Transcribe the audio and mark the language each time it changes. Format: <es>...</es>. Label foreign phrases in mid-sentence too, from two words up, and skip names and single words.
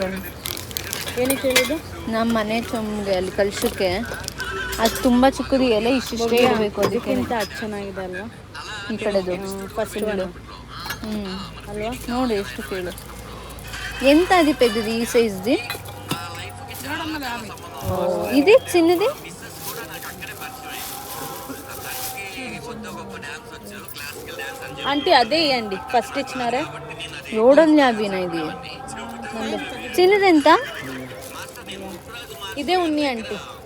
<kn>ಏನಕ್ಕೆ ಹೇಳಿದ್ದು? ನಮ್ಮ ಮನೆ ಚೊಂಬೆ ಅಲ್ಲಿ ಕಳ್ಸೋಕ್ಕೆ ಅದು ತುಂಬ ಚಿಕ್ಕದು, ಎಲೆ ಇಷ್ಟಿಷ್ಟೇ ಇರಬೇಕು. ಅದಕ್ಕಿಂತ ಅದು ಚೆನ್ನಾಗಿದೆ ಅಲ್ವಾ ಈ ಕಡೆದು ಫಸ್ಟ್ ಅಲ್ವಾ? ನೋಡಿ ಎಷ್ಟು ಕೇಳು. ಎಂತ ಅದು ಪೆದ್ದದು ಈ ಸೈಜ್ದು?</kn> <te>ఇది చిన్నది ఆంటీ అదే ఇవ్వండి ఫస్ట్ ఇచ్చినారే. 750 ఇది. చిన్నది ఎంత? ఇదే ఉన్ని ఆంటీ.</te>